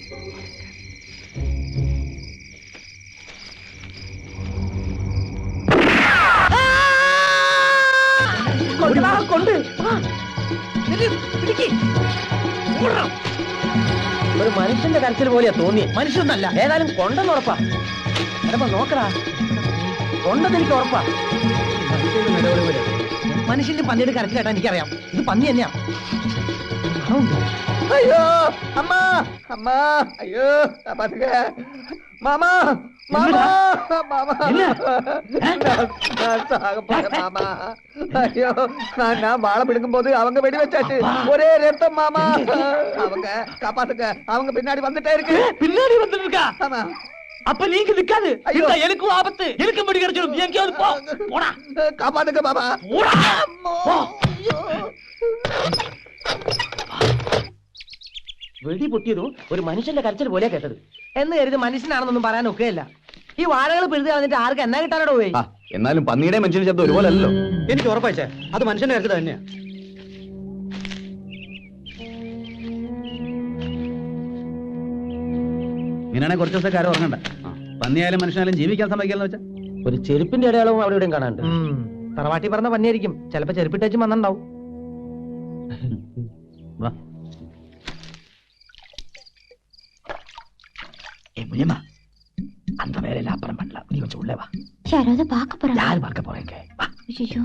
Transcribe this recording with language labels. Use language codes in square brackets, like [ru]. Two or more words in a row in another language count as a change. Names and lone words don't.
[ml] ഒരു മനുഷ്യന്റെ കരച്ചിൽ പോലെയാ തോന്നി. മനുഷ്യനല്ല, ഏതായാലും കൊണ്ടെന്ന് ഉറപ്പാ. എടപ്പ നോക്കടാ, കൊണ്ടെന്ന് എനിക്ക് ഉറപ്പാ. മനുഷ്യന്റെ പന്നിയുടെ കരച്ചിൽ കേട്ടാ എനിക്കറിയാം, ഇത് പന്നി തന്നെയാ. [ta] ஐயோ அம்மா, அம்மா, ஐயோ பாத்துக்க. மாமா, மாமா, மாமா, நான் சாக போறேன் மாமா. ஐயோ, நான் வாழை பிடுங்கும் போது அவங்க வெடி வச்சாச்சு, ஒரே ரத்தம் மாமா. அவங்க காப்பாத்துக்க, அவங்க பின்னாடி வந்துட்டே இருக்கு. பின்னாடி வந்துட்டு இருக்கா? ஆமா. அப்ப நீங்க நிக்காது. எனக்கும் ஆபத்து, எனக்கு முடி கிடைச்சிடும். எங்கேயாவது போ, போடா. காப்பாத்துக்க மாமா. [ml] വെടി പൊട്ടിയതും ഒരു മനുഷ്യന്റെ കരച്ചിൽ പോലെയാ കേട്ടത്. എന്ന് കരുതി മനുഷ്യനാണെന്നൊന്നും പറയാൻ ഒക്കെയല്ല. ഈ വാഴകൾ പിഴുതി കളഞ്ഞിട്ട് ആർക്ക് എന്നാ കിട്ടാനോട് പോയി? എന്നാലും പന്നിയുടെ മനുഷ്യന്റെ ശബ്ദം ഒരുപോലെ അല്ലല്ലോ. എനിക്ക് ഉറപ്പായിച്ചേ, അത് മനുഷ്യന്റെ കരച്ചിൽ തന്നെയാ. ഇങ്ങനെയാണെങ്കിൽ കുറച്ച് ദിവസത്തെ കാര്യം ഉറങ്ങണ്ട. പന്നിയായാലും മനുഷ്യനായാലും ജീവിക്കാൻ സമ്മതിക്കാന്ന് വെച്ചാൽ ഒരു ചെരുപ്പിന്റെ അടയാളവും അവിടെ ഇവിടെയും കാണാണ്ട്. തറവാട്ടി പറഞ്ഞ പന്നിയായിരിക്കും, ചിലപ്പോ ചെരുപ്പിട്ടേച്ചും വന്നിണ്ടാവും. [ta] முனியம்மா, அந்த வேலையில அப்புறம் பண்ணலாம். நீ கொஞ்சம் உள்ள வா. யாராவது பார்க்க போறாங்க? யாரு பார்க்க போறீங்க? வா. ஐயோ,